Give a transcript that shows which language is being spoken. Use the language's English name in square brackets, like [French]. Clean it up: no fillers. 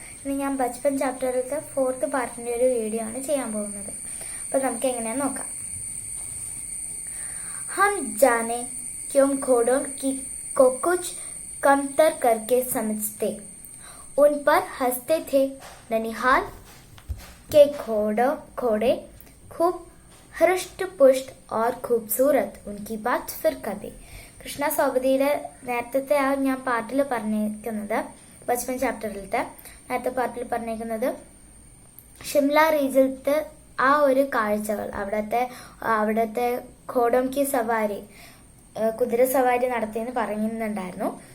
[Malayalam] ഇനി ഞാൻ ബച്പൻ ചാപ്റ്ററിലത്തെ 4th പാർട്ടിന്റെ ഒരു വീഡിയോ ആണ് ചെയ്യാൻ പോകുന്നത്. അപ്പോൾ നമുക്ക് എങ്ങനെയാന്ന് നോക്കാം. [Hindi] हम जाने क्यों घोड़ों की को कुछ कमतर करके समझते, उन पर हंसते थे ननिहाल के घोड़े खूब हृष्ट पुष्ट और खूबसूरत, उनकी बात फिर कभी. [Malayalam] കൃഷ്ണ സോപതിയുടെ നേരത്തെ ഞാൻ പാട്ടിൽ പറഞ്ഞിരിക്കുന്നത്, ബച്പൻ ചാപ്റ്ററിലത്തെ നേരത്തെ പാട്ടിൽ പറഞ്ഞിരിക്കുന്നത് ഷിംല റീജിയനത്തെ ആ ഒരു കാഴ്ചകൾ, അവിടത്തെ [Hindi] ഘോഡം കി സവാരി, [Malayalam] കുതിര സവാരി നടത്തിയെന്ന് പറയുന്നുണ്ടായിരുന്നു.